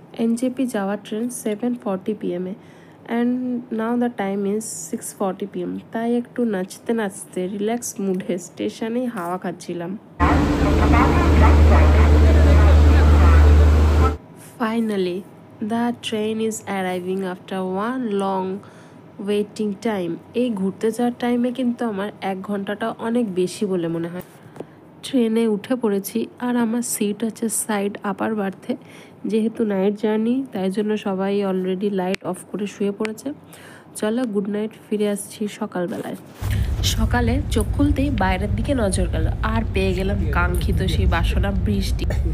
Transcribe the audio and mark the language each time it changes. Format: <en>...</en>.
<en>NJP</en> <bn>যাওয়ার train</bn> <en>7:40 PM and now the time is 6:40 PM.</en> <bn>তাই একটু নাচতে নাচতে রিল্যাক্স মুডে স্টেশনে হাওয়া খাচ্ছিলাম।</bn> <en>Finally, the train is arriving after one long waiting time.</en> <bn>এই ঘুরতে যাওয়ার টাইমে কিন্তু আমার 1 ঘন্টাটা অনেক বেশি বলে মনে হয়। ট্রেনে উঠে পড়েছি আর আমার সিট আছে সাইড আপার বার্থে। যেহেতু নাইট জার্নি তাই জন্য সবাই অলরেডি লাইট অফ করে শুয়ে পড়েছে। চলো গুড নাইট, ফিরে আসছি সকালবেলায়। সকালে চোখ খুলতেই বাইরের দিকে নজর গেল আর পেয়ে গেলাম কাঙ্ক্ষিত সেই বাসনা বৃষ্টি।</bn>